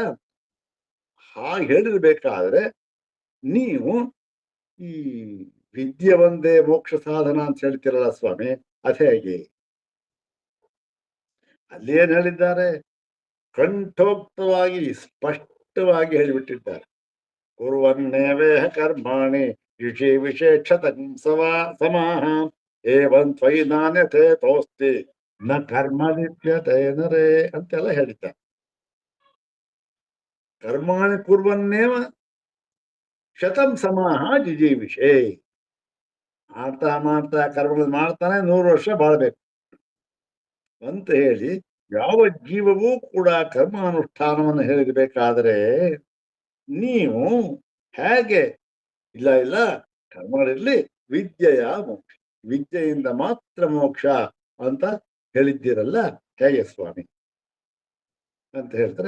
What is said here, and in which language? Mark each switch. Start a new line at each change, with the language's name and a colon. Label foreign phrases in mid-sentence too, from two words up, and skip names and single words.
Kannada: ಹಾಗೆ ಹೇಳಿರ್ಬೇಕಾದ್ರೆ ನೀವು ಈ ವಿದ್ಯೆ ಒಂದೇ ಮೋಕ್ಷ ಸಾಧನ ಅಂತ ಹೇಳ್ತಿರಲ್ಲ ಸ್ವಾಮಿ, ಅದೇ ಹೇಗೆ? ಅಲ್ಲಿ ಏನ್ ಹೇಳಿದ್ದಾರೆ? ಕಂಠೋಕ್ತವಾಗಿ ಸ್ಪಷ್ಟವಾಗಿ ಹೇಳಿಬಿಟ್ಟಿದ್ದಾರೆ.
Sanskrit: ಕುರ್ವನ್ನೇವೇಹ ಕರ್ಮಾಣಿ ವಿಷೇಚ್ಛತ ಸಮಾಹ ಏವಂ ತ್ವಯಿ ನಾಣ್ಯತೆ ತೋಸ್ತಿ ನ ಕರ್ಮ ಲಿಪ್ಯತೆ ನರೇ
Kannada: ಅಂತೆಲ್ಲ ಹೇಳಿದ್ದಾರೆ.
Sanskrit: ಕರ್ಮಾಣಿ ಕುರ್ವನ್ನೇವ ಶತಂ ಸಮಾಹ ಜಿಜೀವಿಷೇ,
Kannada: ಮಾಡ್ತಾ ಕರ್ಮಗಳು ಮಾಡ್ತಾನೆ 100 ವರ್ಷ ಬಾಳ್ಬೇಕು ಅಂತ ಹೇಳಿ ಯಾವ ಜೀವವೂ ಕೂಡ ಕರ್ಮಾನುಷ್ಠಾನವನ್ನು ಹೇಳಿರ್ಬೇಕಾದ್ರೆ ನೀವು ಹೇಗೆ ಇಲ್ಲ ಕರ್ಮಗಳಿರ್ಲಿ, ವಿದ್ಯೆಯ ಮೋಕ್ಷ, ವಿದ್ಯೆಯಿಂದ ಮಾತ್ರ ಮೋಕ್ಷ ಅಂತ ಹೇಳಿದ್ದೀರಲ್ಲ, ಹೇಗೆ ಸ್ವಾಮಿ ಅಂತ ಹೇಳ್ತಾರೆ.